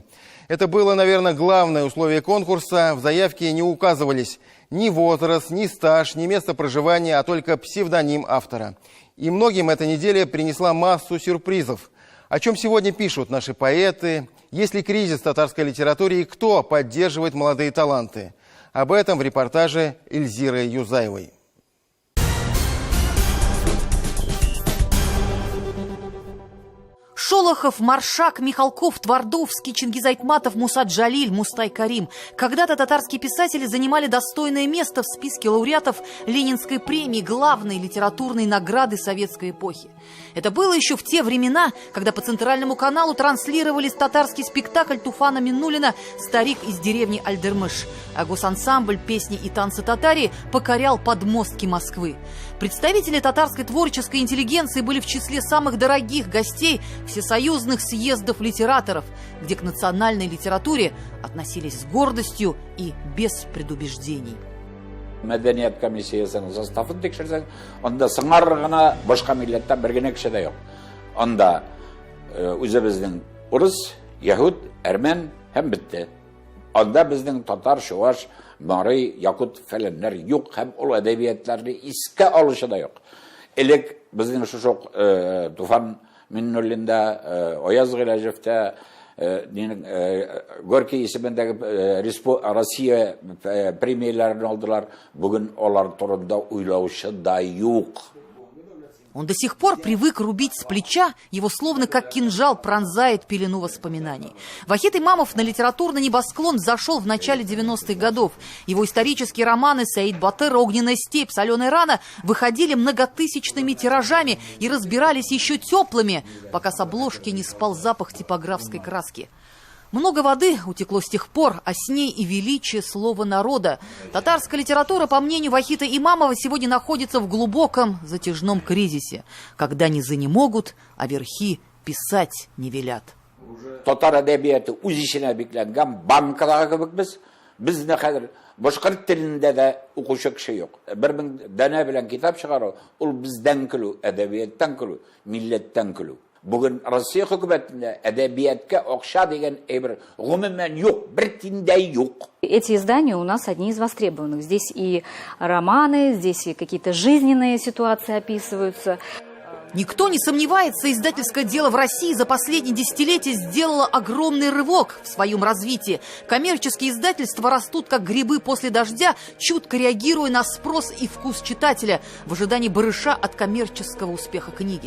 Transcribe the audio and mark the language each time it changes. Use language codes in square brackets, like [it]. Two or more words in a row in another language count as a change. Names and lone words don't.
[ru] Это было, наверное, главное условие конкурса. В заявке не указывались ни возраст, ни стаж, ни место проживания, а только псевдоним автора. И многим эта неделя принесла массу сюрпризов. О чем сегодня пишут наши поэты, есть ли кризис в татарской литературе и кто поддерживает молодые таланты. Об этом в репортаже Эльзиры Юзаевой. Шолохов, Маршак, Михалков, Твардовский, Чингиз Айтматов, Муса Джалиль, Мустай Карим. Когда-то татарские писатели занимали достойное место в списке лауреатов Ленинской премии, главной литературной награды советской эпохи. Это было еще в те времена, когда по центральному каналу транслировали татарский спектакль Туфана Миннулина «Старик из деревни Альдермыш», а госансамбль «Песни и танцы татари» покорял подмостки Москвы. Представители татарской творческой интеллигенции были в числе самых дорогих гостей всесоюзных съездов литераторов, где к национальной литературе относились с гордостью и без предубеждений. [tt] Мәдәният комиссиясының составын текшерсең, онда сыңар гына башка милләттән бер генә кеше дә юк. Онда үзебезнең урыс, яһуд, әрмән һәм бетте. Онда безнең татар, шуаш, марый, якут фәләннәр юк һәм ул әдәбиятларны искә алышы да юк. Элек безнең шушы Туфан Миннуллинда, Ояз Гыйләҗевтә, Горький исемендәге Россия премияларын алдылар. Бүген алар турында уйлаучы да юк. [ru] Он до сих пор привык рубить с плеча, его словно как кинжал пронзает пелену воспоминаний. Вахид Имамов на литературный небосклон зашел в начале 90-х годов. Его исторические романы «Саид Батыр», «Огненная степь», «Соленая рана» выходили многотысячными тиражами и разбирались еще теплыми, пока с обложки не спал запах типографской краски. Много воды утекло с тех пор, а с ней и величие слова народа. Татарская литература, по мнению Вахида Имамова, сегодня находится в глубоком затяжном кризисе, когда низы не могут, а верхи писать не велят. [tt] Татар әдәбияты үз ишенә бикләнгән банкадагы кебек безне хәзер башкорт телендә дә укучы кеше юк. 1000 дәнә белән китап чыгару, ул бездән көлү, әдәбияттан көлү, милләттән көлү. Бүген Россия хөкүмәтендә әдәбиятка акча дигән әйбер гомумән юк, бер тиндәй юк. [ru] Эти издания у нас одни из востребованных. Здесь и романы, здесь и какие-то жизненные ситуации описываются. Никто не сомневается, издательское дело в России за последние десятилетия сделало огромный рывок в своем развитии. Коммерческие издательства растут как грибы после дождя, чутко реагируя на спрос и вкус читателя в ожидании барыша от коммерческого успеха книги.